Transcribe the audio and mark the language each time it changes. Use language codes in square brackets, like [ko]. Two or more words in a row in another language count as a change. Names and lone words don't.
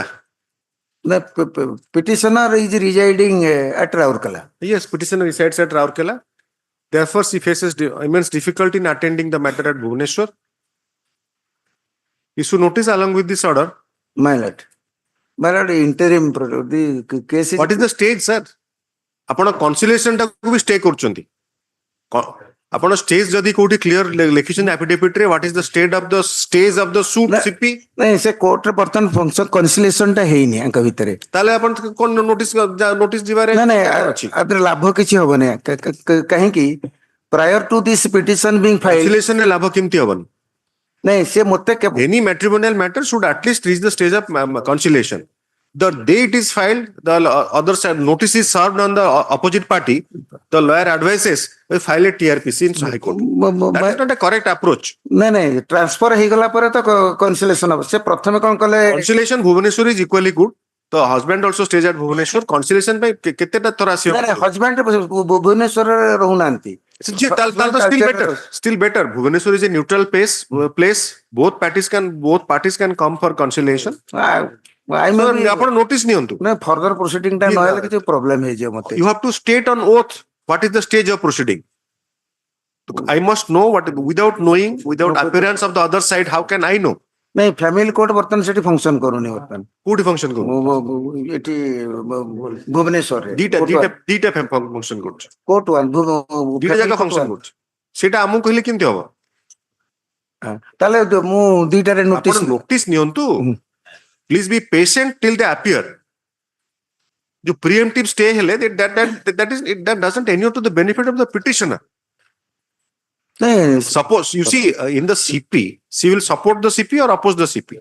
[en] The petitioner is residing at Raurkela. Yes, petitioner resides at Raurkela. Therefore, she faces immense difficulty in attending the matter at Bhubaneswar. Issue notice along with this order. My lord. My lord, interim the case is. What is the stage, sir? [or] ଆପଣ କନସିଲେସନ ଟାକୁ ବି ଷ୍ଟେ କରୁଛନ୍ତି ଆପଣ ଷ୍ଟେଜ ଯଦି କୋଉଠି କ୍ଲିୟର ଲେଖିଛନ୍ତି ଆଫିଡେଭିଟ ରେ [en] what is the stage of the suit CP [or] ନାଇଁ ସେ କୋର୍ଟରେ ବର୍ତ୍ତମାନ ଫଙ୍କସନ କନସିଲେସନ ଟା ହେଇନି ଆଙ୍କ ଭିତରେ ତାହେଲେ ଆପଣ କଣ ନୋଟିସ ଯିବାରେ ନାଇଁ ଅଛି ଆପରେ ଲାଭ କିଛି ହବନି କାହିଁକି [en] prior to this petition being filed [or] କନସିଲେସନ ରେ ଲାଭ କେମିତି ହବନି ନାଇଁ ସେ ମତେ [en] any matrimonial matter should at least reach the stage of conciliation. The day it is filed, the other side notice is served on the opposite party. The lawyer advises we file a TRPC in High Court. That is not a correct approach. [or] ନାଇଁ ଟ୍ରାନ୍ସଫର ହେଇଗଲା ପରେ ତ କନସିଲେସନ ହବ ସେ ପ୍ରଥମେ କଣ କଲେ [en] Conciliation Bhubaneswar is equally good. The husband also stays at Bhubaneswar. [or] Conciliation ପାଇଁ କେତେଟା ଥର ଆସିବ ହଜବେଣ୍ଡ ଭୁବନେଶ୍ୱରରେ ରହୁନାହାନ୍ତି [en] Still better. Still better. Bhubaneswar is a neutral place. Both parties can come for conciliation. I So, may be, [or] ଆପଣ notice ନିଅନ୍ତୁ. no, [en] further proceeding [or] ଟା ନହେଲେ କିଛି problem ହେଇଯିବ ମତେ. [en] You have to state on oath what is the stage of proceeding. I must know what, without knowing, without appearance of the other side, how can I know? [or] ନାଇଁ [en] family court [or] ବର୍ତ୍ତମାନ ସେଠି ଫଙ୍କସନ କରୁନି ବର୍ତ୍ତମାନ. କୋଉଠି function କରୁଛି? ଏଠି ଭୁବନେଶ୍ୱରରେ ଦିଟା function କରୁଛି. କୋର୍ଟ ଦିଟା ଜାଗା function କରୁଛି. ସେଇଟା ଆମକୁ କହିଲେ କେମିତି ହବ? ତାହେଲେ ମୁଁ ଦିଟାରେ ଆପଣ notice ନିଅନ୍ତୁ. [en] Please be patient till they appear. जो preemptive stay ହେଲେ that doesn't inure to the benefit of the petitioner. Suppose you see in the CP, she will support the CP or oppose the CP.